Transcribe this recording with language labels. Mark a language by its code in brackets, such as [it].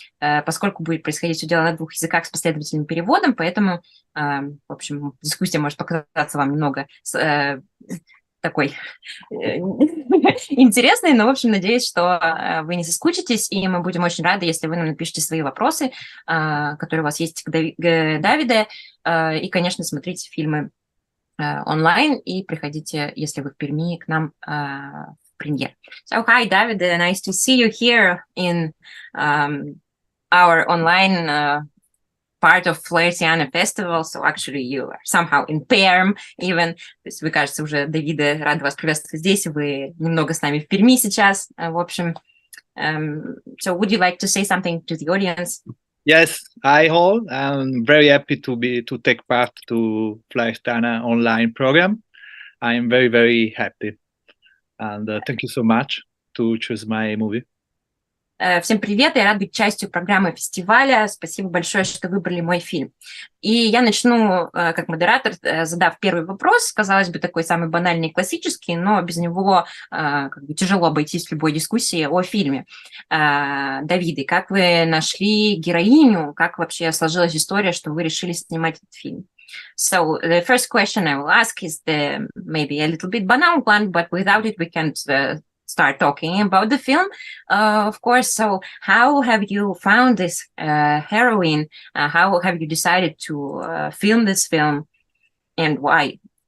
[ru] Поскольку будет происходить все дело на 2 языках с последовательным переводом, поэтому, в общем, дискуссия может показаться вам немного такой интересной, но, в общем, надеюсь, что вы не соскучитесь, и мы будем очень рады, если вы нам напишите свои вопросы, которые у вас есть к Давиде, и, конечно, смотрите фильмы онлайн, и приходите, если вы в Перми, к нам в премьер. [en] So, hi, David, nice to see you here in our online part of Flirtiana Festival, so actually you are somehow in Perm even. [ru] То есть вы, кажется, уже, Давиде, рада вас приветствовать здесь, вы немного с нами в Перми сейчас, в общем. [en] So would you like to say something to the audience? Yes, hi all. I'm very happy to take part to Flirtiana online program. I'm very happy, and thank you so much to choose my movie. [ru] Всем привет, я рада быть частью программы фестиваля. Спасибо большое, что выбрали мой фильм. И я начну, как модератор, задав первый вопрос, казалось бы, такой самый банальный и классический, но без него как бы тяжело обойтись в любой дискуссии о фильме. Давиде, как вы нашли героиню? Как вообще сложилась история, что вы решили снимать этот фильм? [en] So the first question I will ask is maybe a little bit banal one, but without it we can't start talking about the film, of course. So how have you found this heroine? How have you decided to film this film, and why?